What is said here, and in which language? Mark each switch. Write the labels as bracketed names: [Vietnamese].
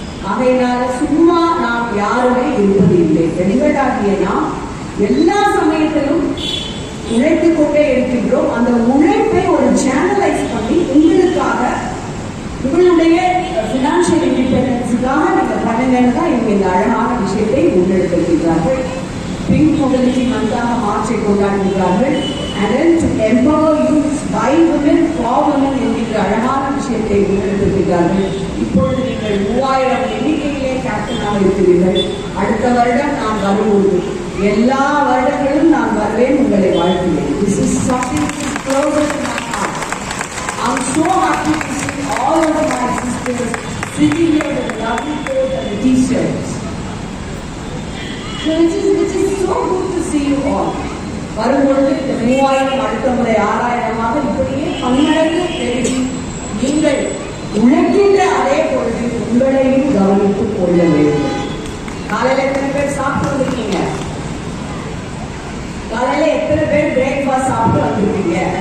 [Tamil] ஆகையினால சும்மா நாம் யாருமே இருப்பது இல்லை. பெண்களாகிய நாம் எல்லா சமயத்திலும் உழைத்துக் கொண்டே இருக்கின்றோம். அந்த உழைப்பை ஒரு சேனலைஸ் பண்ணி உங்களுக்காக, உங்களுடைய பினான்சியல் இண்டிபெண்டன்ஸுக்காக நீங்க பண்ணுங்கன்னு தான் இவங்க இந்த அழகான விஷயத்தை முன்னெடுத்திருக்கிறார்கள். பிங்க் மொபிலிட்டி மந்தாக மார்ச்சை கொண்டாடுகிறார்கள். [English] And then to empower youth by women for women [Tamil] என்கிற அழகான விஷயத்தை முன்னெடுத்திருக்கிறார்கள். இப்பொழுது நீங்கள் 3000 எண்ணிக்கையிலே கேப்டனாக இருக்கிறீர்கள். அடுத்த வருடம் நான் வரும்போது எல்லா வருடங்களும் நான் வருவேன், உங்களை வாழ்த்துவேன். [English] This is something that is closer to my heart. I'm so happy to see all of my sisters sitting here with the lovely coat and the t-shirts. So it is so good to see you all. [Tamil] வரும்பொழுது இந்த 3000 அடுத்த முறை 6000 இப்படியே பன்மடங்கு பெருகி நீங்கள் உழைக்கின்ற அதே பொழுது உங்களையும் கவனித்துக் கொள்ள வேண்டும். காலையில எத்தனை பேர் சாப்பிட்டு வந்திருக்கீங்க? காலையில எத்தனை பேர் பிரேக்ஃபாஸ்ட் சாப்பிட்டு வந்திருக்கீங்க?